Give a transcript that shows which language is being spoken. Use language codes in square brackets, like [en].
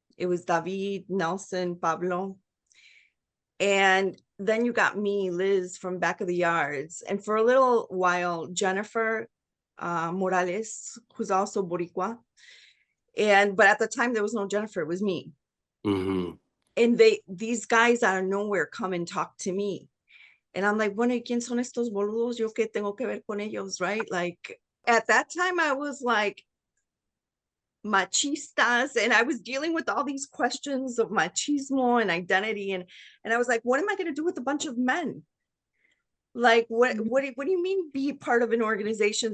[en] It was David, Nelson, Pablo. And then you got me, Liz, from Back of the Yards. And for a little while, Jennifer Morales, who's also Boricua. But at the time, there was no Jennifer, it was me. Mm-hmm. And these guys out of nowhere come and talk to me. And I'm like, [es] bueno, ¿y quién son estos boludos? Yo qué tengo que ver con ellos, right? [en] Like, at that time, I was like, machistas, and I was dealing with all these questions of machismo and identity, and I was like, what am I going to do with a bunch of men? Like, what do you mean be part of an organization?